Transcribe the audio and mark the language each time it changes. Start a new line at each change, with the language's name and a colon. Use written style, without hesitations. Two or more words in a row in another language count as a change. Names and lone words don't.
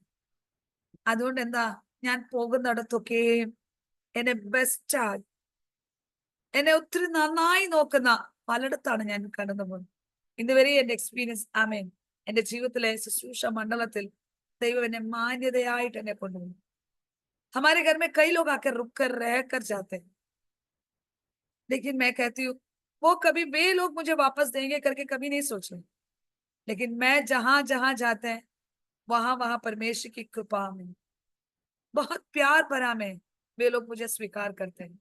Malayalam: അതുകൊണ്ട് എന്താ, ഞാൻ പോകുന്നിടത്തൊക്കെയും എന്നെ ബെസ്റ്റ്, എന്നെ ഒത്തിരി നന്നായി നോക്കുന്ന പലയിടത്താണ് ഞാൻ കടന്നു പോകുന്നത്. ഇന്നുവരെ എന്റെ എക്സ്പീരിയൻസ്, ആമേൻ, എന്റെ ജീവിതത്തിലെ ശുശ്രൂഷ മണ്ഡലത്തിൽ ദൈവം എന്നെ മാന്യതയായിട്ട് എന്നെ കൊണ്ടുപോകും.
Hindi: हमारे घर में कई लोग आकर रुक कर रह कर जाते हैं, लेकिन मैं कहती हूँ वो कभी वे लोग मुझे वापस देंगे करके कभी नहीं सोच रहे, लेकिन मैं जहां जहां जाते हैं वहां वहां परमेश्वर की कृपा में, बहुत प्यार भरा में वे लोग मुझे स्वीकार करते हैं।